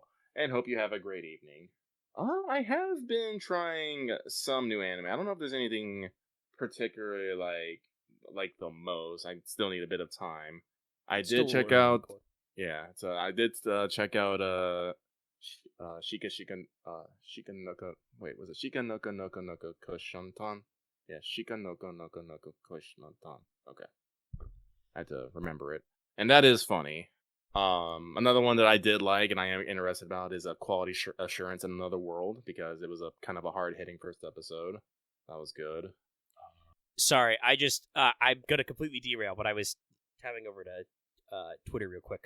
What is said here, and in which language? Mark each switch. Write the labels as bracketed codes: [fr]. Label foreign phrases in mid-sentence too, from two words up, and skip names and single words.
[en] And hope you have a great evening. I have been trying some new anime. I don't know if there's anything particularly like the most. I still need a bit of time. I did check out. Yeah, so I did check out Shika Noka. Wait, was it Shika Noka Noka Noka Koshantan? Yeah, Shika Noka Noka Noka Koshantan. Okay, I had to remember it, and that is funny. Another one that I did like and I am interested about is Quality Assurance in Another World, because it was a kind of a hard hitting first episode. That was good. Sorry, I'm gonna completely derail, but I was tabbing over to Twitter real quick.